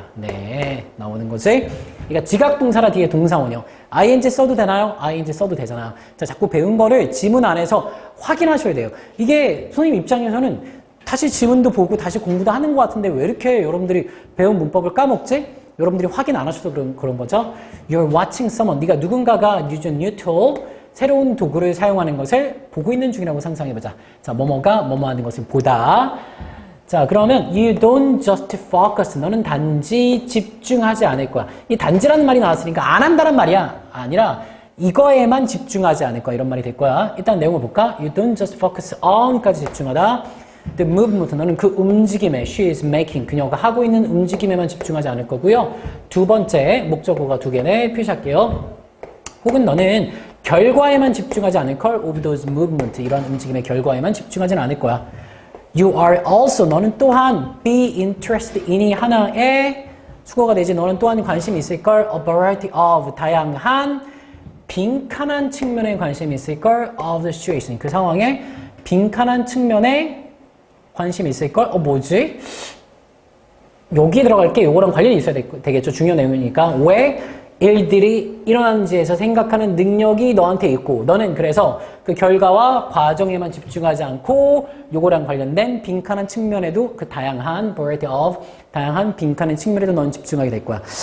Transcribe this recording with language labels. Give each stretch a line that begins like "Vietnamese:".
Korean: 네, 나오는 거지. 그러니까 지각동사라 뒤에 동사원이요. ing 써도 되나요? ing 써도 되잖아. 자, 자꾸 배운 거를 지문 안에서 확인하셔야 돼요. 이게 선생님 입장에서는 다시 지문도 보고 다시 공부도 하는 것 같은데 왜 이렇게 여러분들이 배운 문법을 까먹지? 여러분들이 확인 안 하셔서 그런 거죠.
English: You're watching someone.
Korean: 네가 누군가가
English: use a new tool.
Korean: 새로운 도구를 사용하는 것을 보고 있는 중이라고 상상해보자. 자, 뭐뭐가 뭐뭐 하는 것을 보다.
English: 자,
Korean: 그러면
English: you don't just focus.
Korean: 너는 단지 집중하지 않을 거야. 이 단지라는 말이 나왔으니까 안 한다는 말이야. 아니라 이거에만 집중하지 않을 거야. 이런 말이 될 거야. 일단 내용을 볼까?
English: You don't just focus on까지
Korean: 집중하다.
English: The movement.
Korean: 너는 그 움직임에
English: she is making.
Korean: 그녀가 하고 있는 움직임에만 집중하지 않을 거고요. 두 번째 목적어가 두 개네. 표시할게요. 혹은 너는 결과에만 집중하지 않을 걸.
English: of those movement.
Korean: 이런 움직임의 결과에만 집중하지는 않을 거야.
English: You are also.
Korean: 너는 또한
English: be interested in이 하나의
Korean: 수거가 되지. 너는 또한 관심이 있을걸.
English: A variety of
Korean: 다양한 빈칸한 측면에 관심이 있을걸.
English: Of the situation
Korean: 그 상황에 빈칸한 측면에 관심이 있을걸. 뭐지? 여기 들어갈 게 요거랑 관련이 있어야 되겠죠. 중요한 내용이니까. 왜 일들이 일어나는지에서 생각하는 능력이 너한테 있고 너는 그래서 그 결과와 과정에만 집중하지 않고 요거랑 관련된 빈칸한 측면에도 그 다양한 variety of 다양한 빈칸한 측면에도 너는 집중하게 될 거야.